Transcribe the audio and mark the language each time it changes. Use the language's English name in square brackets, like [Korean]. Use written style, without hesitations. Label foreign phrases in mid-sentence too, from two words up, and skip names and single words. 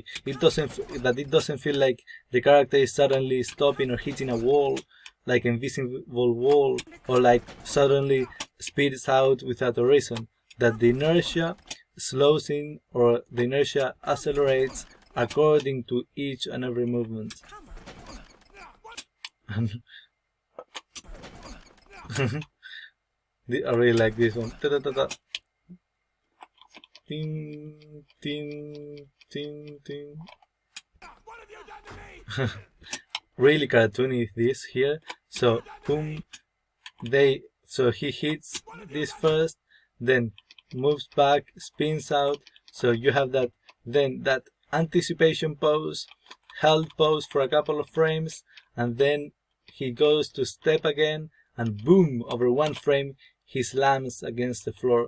[English] It doesn't feel like the character is suddenly stopping or hitting a wall, like an invisible wall, or like suddenly speeds out without a reason. That the inertia slows in or the inertia accelerates according to each and every movement. I really like this one. Ta-da-da-da. Ting, ting, ting, ting. What have you done to me? Really cartoony this here. So boom, so he hits this first, then moves back, spins out. So you have that, then that anticipation pose, held pose for a couple of frames, and then he goes to step again, and boom, over one frame he slams against the floor.